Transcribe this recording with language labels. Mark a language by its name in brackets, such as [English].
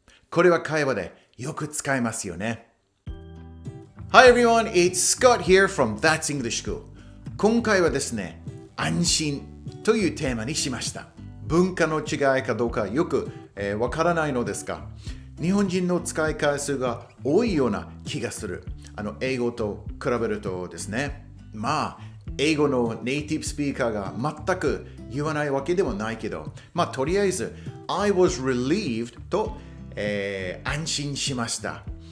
[Japanese] これは会話でよく使えますよね。 [English] Hi everyone, it's Scott here from That's English School. [Japanese] 今回はですね、安心というテーマにしました。文化の違いかどうかよくわからないのですが、日本人の使い回数が多いような気がする。英語と比べるとですね。英語のネイティブスピーカーが全く言わないわけでもないけど、とりあえず、 [English] I was relieved [Japanese] と、安心しました。